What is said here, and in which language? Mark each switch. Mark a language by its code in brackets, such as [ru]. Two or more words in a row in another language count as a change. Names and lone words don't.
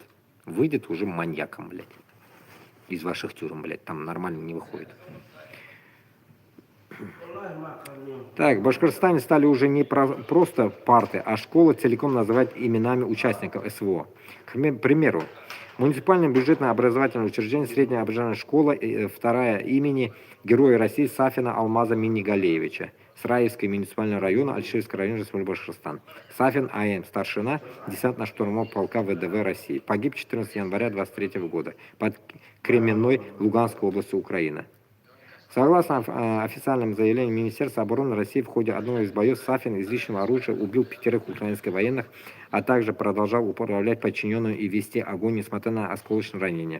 [ru] Выйдет уже маньяком, блядь. Из ваших тюрем, блядь, там нормально не выходит. Так, в Башкортостане стали уже не просто парты, а школы целиком называть именами участников СВО. К примеру, муниципальное бюджетное образовательное учреждение, средняя образовательная школа, вторая имени Героя России Сафина Алмаза Минигалеевича, Сраевский муниципальный район, Альширский район, Республика Башкортостан. Сафин А.М., старшина десантно-штурмового полка ВДВ России. Погиб 14 января 23 года под Кременной Луганской области Украины. Согласно официальным заявлениям Министерства обороны России, в ходе одного из боев Сафин из личного оружия убил 5 украинских военных, а также продолжал управлять подчиненным и вести огонь, несмотря на осколочные ранения.